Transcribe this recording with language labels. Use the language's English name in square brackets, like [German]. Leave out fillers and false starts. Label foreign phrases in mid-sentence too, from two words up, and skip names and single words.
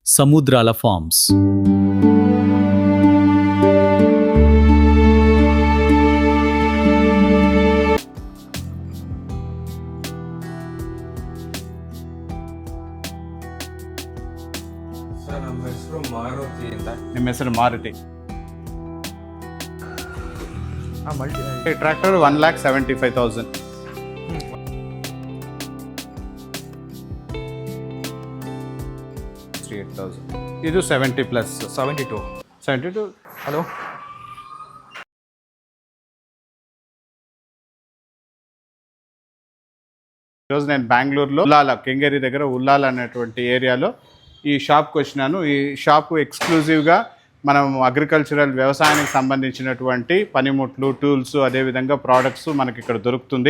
[Telugu] సముద్రాల ఫార్మ్స్. [Kannada] ಸರ್, ನಮ್ಮ ಹೆಸರು ಮಾರುತಿ ಅಂತ. ನಿಮ್ಮ ಹೆಸರು ಮಾರುತಿ. ಟ್ರ್ಯಾಕ್ಟರ್ 1,75,000. ಇದು 70 ಪ್ಲಸ್ 72. ಹಲೋ, [Telugu] ఈరోజు నేను బెంగళూరులో ఉల్లాల కెంగేరి దగ్గర ఉల్లాల అనేటువంటి ఏరియాలో ఈ షాప్కి వచ్చినాను. ఈ షాపు ఎక్స్క్లూజివ్గా మనం అగ్రికల్చరల్ వ్యవసాయానికి సంబంధించినటువంటి పనిముట్లు, టూల్స్, అదేవిధంగా ప్రోడక్ట్స్ మనకి ఇక్కడ దొరుకుతుంది.